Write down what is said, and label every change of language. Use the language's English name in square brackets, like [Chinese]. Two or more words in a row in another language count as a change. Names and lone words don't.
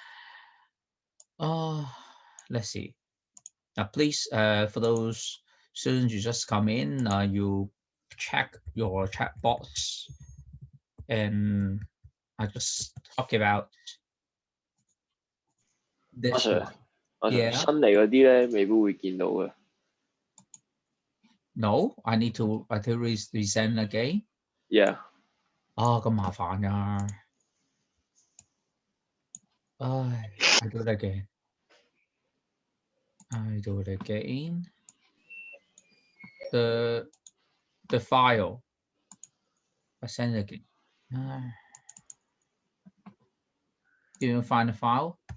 [English] Let's see. Now, please, for those students who just come in, you check your chat box, and I just talk about this one. Yeah. [Cantonese] 新嚟嗰啲咧，未必會見到嘅。 [English] No, I need to resend again. Yeah. [Cantonese] 咁麻煩㗎。 [English] I do it again. The file. I send it again. Do you find the file?